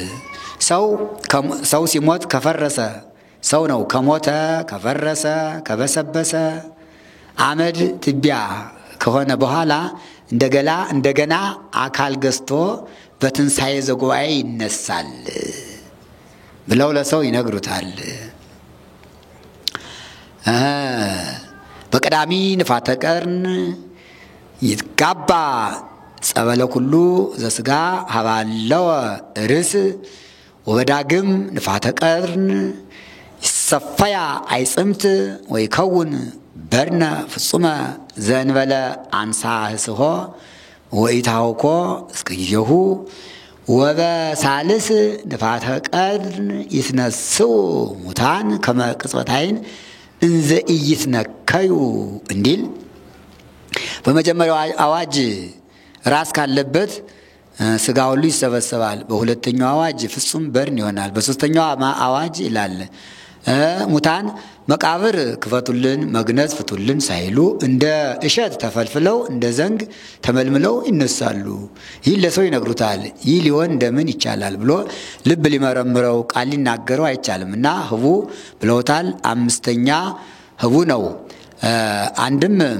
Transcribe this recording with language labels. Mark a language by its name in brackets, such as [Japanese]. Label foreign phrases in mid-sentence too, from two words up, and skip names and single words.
[Amharic] ሰው ሲሞት ከፈረሰ ሰው ነው። ከሞተ ከፈረሰ ከበሰበሰ አመድ ትቢያ ከሆነ በኋላ እንደገና አካል ገዝቶ በትንሣኤ ዘጉባኤ ይነሳል ብለው ለሰው ይነግሩታል። [Geez] በቀዳሚ ንፋተ ቀርን ይትጋባ ጸበለ ኩሉ ዘስጋ ሀባለወ ርስ ወበዳግም ንፋተ ቀርን ይሰፈያ አይጽምት ወይ ከውን በርነ ፍጹመ ዘእንበለ አንሳ ህስሆ ወኢታውኮ እስከ ጊዜሁ ወበሳልስ ንፋተ ቀርን ይትነስኡ ሙታን ከመ ቅጽበተ ዓይን እንዘ ኢይትነከዩ [Amharic] እንዲል በመጀመሪያው አዋጅ ራስ ካለበት ስጋ ሁሉ ይሰበሰባል። በሁለተኛው አዋጅ ፍጹም በርን ይሆናል። በሶስተኛው አዋጅ ይላል ሙታን መቃብር ክፈቱልን መግነዝ ፍቱልን ሳይሉ እንደ እሸት ተፈልፍለው እንደ ዘንግ ተመልምለው ይነሳሉ። ይህ ለሰው ይነግሩታል። ይህ ሊሆን እንደምን ይቻላል ብሎ ልብ ሊመረምረው ቃል ሊናገረው አይቻልምና ህቡ ብለውታል። አምስተኛ ህቡ ነው። አንድም